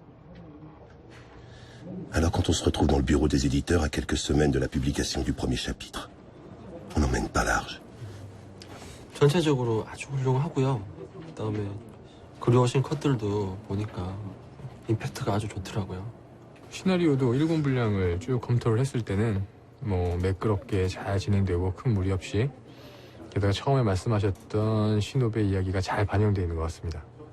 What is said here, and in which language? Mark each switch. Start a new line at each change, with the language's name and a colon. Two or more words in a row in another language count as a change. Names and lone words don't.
French: Alors quand on se retrouve dans le bureau des éditeurs à quelques semaines de la publication du premier chapitre, on n'emmène pas large.
Korean: 전체적으로 아주 훌륭하고요. 그다음에 그려오신 컷들도 보니까 임팩트가 아주 좋더라고요. 시나리오도 1군 분량을 쭉 검토를 했을 때는 뭐 매끄럽게 잘 진행되고 큰 무리 없이, 게다가 처음에 말씀하셨던 신호배 이야기가 잘 반영되어 있는 것 같습니다.